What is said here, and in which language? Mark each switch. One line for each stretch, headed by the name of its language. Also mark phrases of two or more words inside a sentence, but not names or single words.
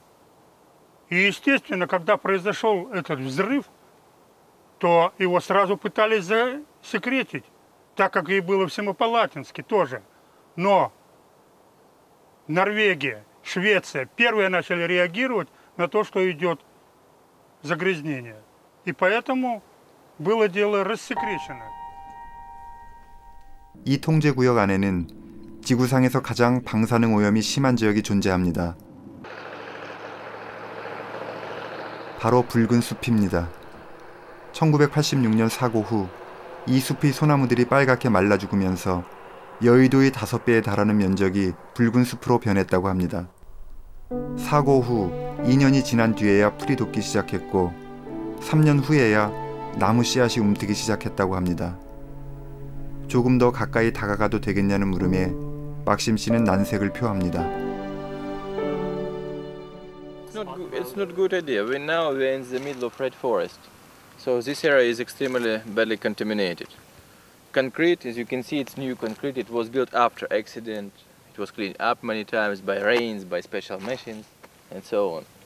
Russian: И, естественно, когда произошел этот взрыв, то его сразу пытались засекретить, так как и было в Семипалатинске тоже. Но Норвегия, Швеция первые начали реагировать на то, что идет загрязнение. И поэтому было дело рассекречено.
Korean: 이 통제구역 안에는 지구상에서 가장 방사능 오염이 심한 지역이 존재합니다. 바로 붉은 숲입니다. 1986년 사고 후 이 숲의 소나무들이 빨갛게 말라 죽으면서 여의도의 5배에 달하는 면적이 붉은 숲으로 변했다고 합니다. 사고 후 2년이 지난 뒤에야 풀이 돋기 시작했고 3년 후에야 나무 씨앗이 움트기 시작했다고 합니다. 조금 더 가까이 다가가도 되겠냐는 물음에 막심 씨는 난색을 표합니다.
English: It's not a good idea. We're in the middle of red forest. So this area is extremely badly contaminated. Concrete, as you can see, it's new concrete. It was built after accident. It was cleaned up many times by rains, by special machines, and so on.